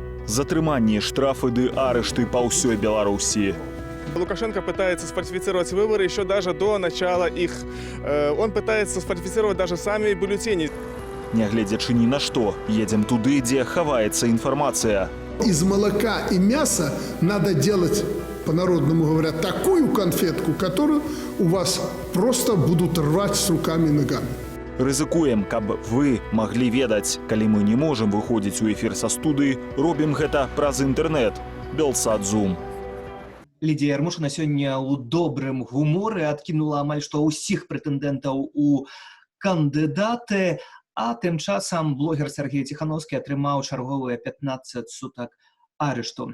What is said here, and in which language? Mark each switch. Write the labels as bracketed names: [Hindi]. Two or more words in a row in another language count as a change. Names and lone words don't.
[Belarusian] Затрыманні, штрафы ды арышты па ўсёй Беларусі. [Russian] Лукашенко пытается сфальсифицировать выборы еще даже до начала их. Он пытается сфальсифицировать даже сами бюллетени. [Belarusian] Нягледзячы ні на што, едзем туды, дзе хаваецца інфармацыя. [Russian] Из молока и мяса надо делать, по-народному говоря, такую конфетку, которую у вас просто будут рвать с руками и ногами. [Belarusian] Рызыкуем, каб вы маглі ведаць. Калі мы не можам выходзіць у эфір са студыі, робім гэта праз інтэрнэт. Белсат Зум. Лідія Ярмошына сёння ў добрым гуморы адкінула амаль што ўсіх прэтэндэнтаў у кандыдаты, а тым часам блогер Сергей Ціхановскі атрымаў чарговыя 15 сутак арышту.